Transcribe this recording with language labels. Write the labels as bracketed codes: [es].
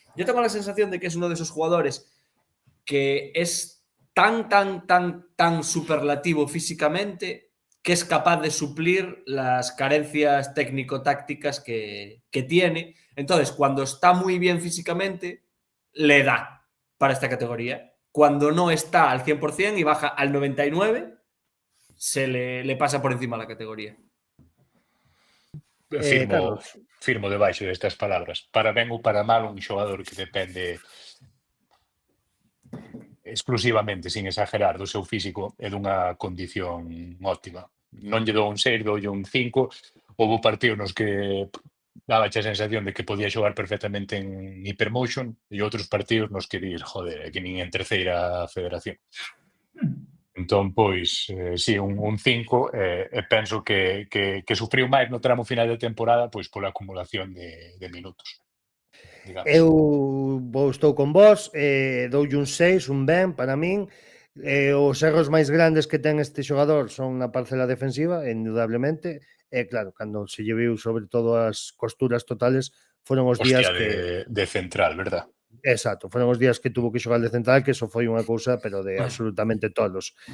[es] Yo tengo la sensación de que es uno de esos jugadores que es tan superlativo físicamente que es capaz de suplir las carencias técnico-tácticas que tiene. Entonces, cuando está muy bien físicamente, le da para esta categoría. Cuando no está al 100% y baja al 99%, se le pasa por encima la categoría. [gl] Firmo debaixo destas palabras. Para ben ou para mal, un xogador que depende exclusivamente, sin exagerar, do seu físico e dunha condición óptima. Non lle dou un 6, dou un 5. Houve partidos nos que daba a sensación de que podía xogar perfectamente en Hypermotion e outros partidos nos que dir, joder, que nin en terceira federación. Entón, pois, sí, un 5, e penso que sufriu máis no tramo final de temporada pois pola acumulación de minutos. Digamos. Eu estou con vos, doulle un 6, un ben para min. Os erros máis grandes que ten este xogador son na parcela defensiva, indudablemente, e claro, cando se lle viu sobre todo as costuras totales foron os días que... de central, verdad? Exacto, foron os días que tuvo que xogar de central, que eso foi unha cousa, pero de absolutamente todos.